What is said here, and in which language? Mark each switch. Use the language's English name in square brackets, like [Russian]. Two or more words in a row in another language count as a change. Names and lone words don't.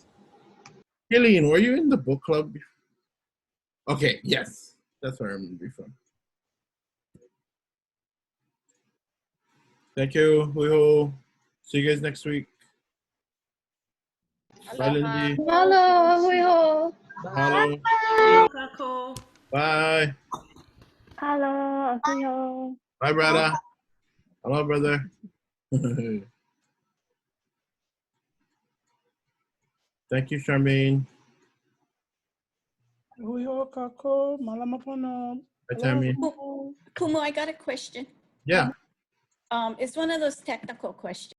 [English] Kayleen, were you in the book club? Okay, yes. That's where I remember you from. Thank you, Liholiho. See you guys next week. Bye, Lindy. Mahalo, Mahalo. Kākou. Bye. Hello, Liholiho. Bye, brother. Hello, brother. Thank you, Charmaine. Liholiho, [Hawaiian] kākou, malama pono. [English] Bye, Tammy. Kumu, I got a question. Yeah. It's one of those technical questions.